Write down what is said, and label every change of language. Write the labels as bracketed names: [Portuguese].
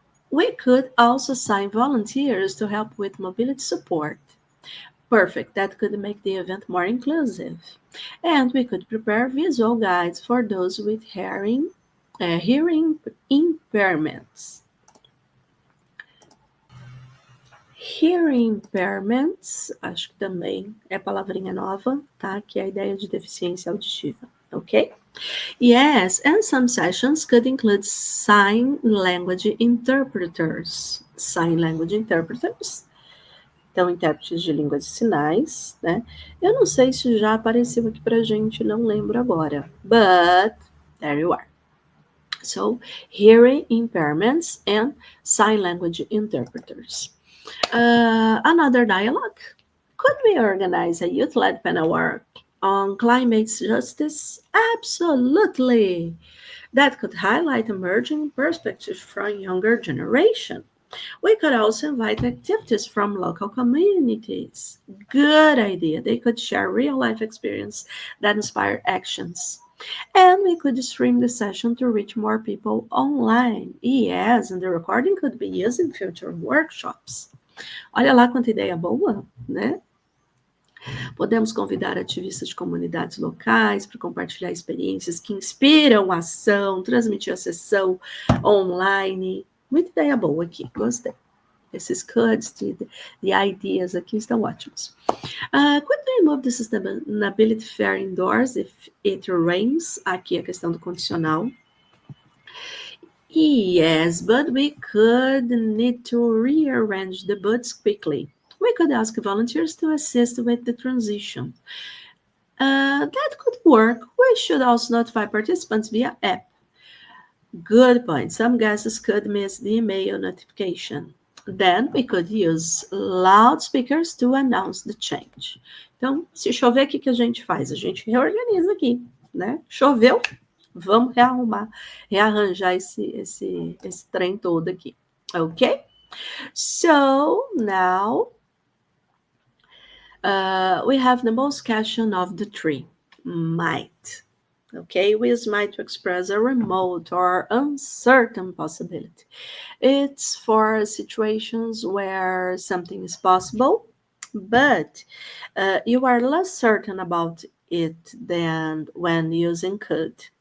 [English] We could also assign volunteers to help with mobility support. Perfect. That could make the event more inclusive. And we could prepare visual guides for those with hearing impairments. Hearing impairments, [Portuguese] acho que também é palavrinha nova, tá? Que é a ideia de deficiência auditiva, ok? [English] Yes, and some sessions could include sign language interpreters. Sign language interpreters. [Portuguese] Então, intérpretes de línguas de sinais, né? Eu não sei se já apareceu aqui pra gente, não lembro agora. [English] But, there you are. So, hearing impairments and sign language interpreters. Another dialogue. Could we organize a youth-led panel work on climate justice? Absolutely. That could highlight emerging perspectives from younger generation. We could also invite activities from local communities. Good idea. They could share real-life experience that inspire actions. And we could stream the session to reach more people online. Yes, and the recording could be used in future workshops. [Portuguese] Olha lá quanta ideia boa, né? Podemos convidar ativistas de comunidades locais para compartilhar experiências que inspiram a ação, transmitir a sessão online. Muita ideia boa aqui, gostei. Esses codes, [English] the ideas [Portuguese] aqui estão ótimos. [English] Could we we move the sustainability fair indoors if it rains? [Portuguese] Aqui a questão do condicional. [English] Yes, but we could need to rearrange the booths quickly. We could ask volunteers to assist with the transition. That could work. We should also notify participants via app. Good point. Some guests could miss the email notification. Then we could use loudspeakers to announce the change. [Portuguese] Então, se chover, o que a gente faz? A gente reorganiza aqui, né? Choveu, vamos rearranjar esse trem todo aqui. [English] Okay? So, now we have the most question of the three. Might. Okay, we use might to express a remote or uncertain possibility. It's for situations where something is possible, but you are less certain about it than when using could.